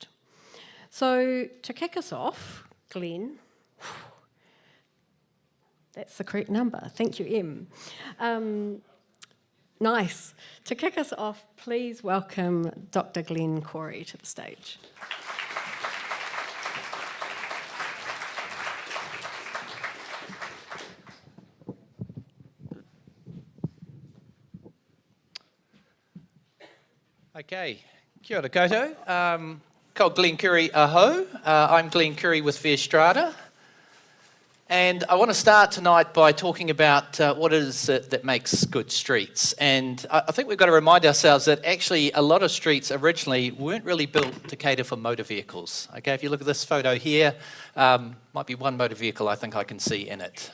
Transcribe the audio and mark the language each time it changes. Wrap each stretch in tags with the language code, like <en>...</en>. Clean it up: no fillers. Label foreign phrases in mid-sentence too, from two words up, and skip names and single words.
<en>So to kick us off, Glen, that's the correct number. Thank you, Em. Nice. To kick us off, please welcome Dr. Glen Koorey to the stage.</en> <mi>Okay, kia ora koutou. Ko Glen Koorey aho.</mi> <en>I'm Glen Koorey with Verstrata. And I want to start tonight by talking about what it is that makes good streets. And I think we've got to remind ourselves that actually a lot of streets originally weren't really built to cater for motor vehicles. Okay, if you look at this photo here, might be one motor vehicle I think I can see in it.</en>